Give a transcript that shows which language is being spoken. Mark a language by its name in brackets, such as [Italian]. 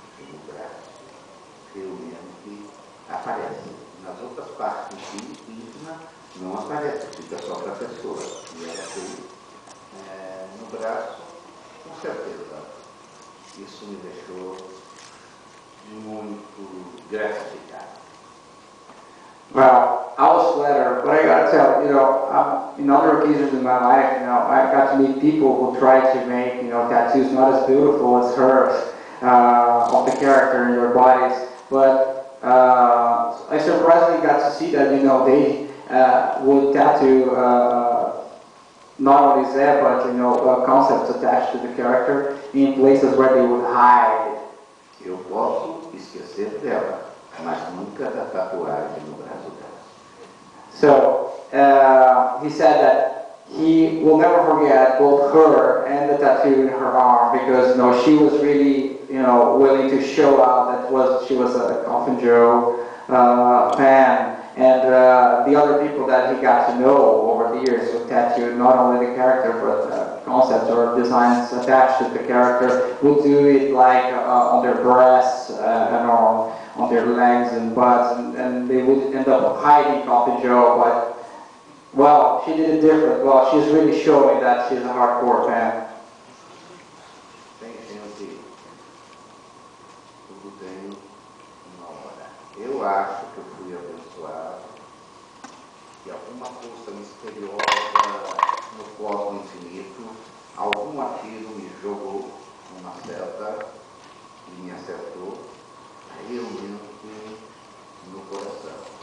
[Portuguese] E no braço realmente aparece. Nas outras partes íntimas não aparece, fica só para a pessoa. E ela tem no braço, com certeza. Isso me deixou muito gratificado. [English] Well, I was flattered, but I gotta tell, in other occasions in my life, I got to meet people who try to make, tattoos not as beautiful as hers, of the character in their bodies. But I surprisingly got to see that, they would tattoo not only there, but concepts attached to the character in places where they would hide. [Portuguese] Eu posso esquecer dela, mas nunca da tatuagem no braço dela. [English] So he said that he will never forget both her and the tattoo in her arm because she was really willing to show out that she was a Coffin Joe fan, and the other people that he got to know over the years who tattooed not only the character but concepts or designs attached to the character would do it like on their breasts and on their legs and butts, and they would end up hiding Coffin Joe, but well, she did it different. Well, she's really showing that she's a hardcore fan. [Portuguese] Tem gente, tudo tem uma hora. Eu acho que eu fui abençoado, que alguma força misteriosa no cosmos infinito, algum ativo me jogou uma seta e me acertou realmente no coração.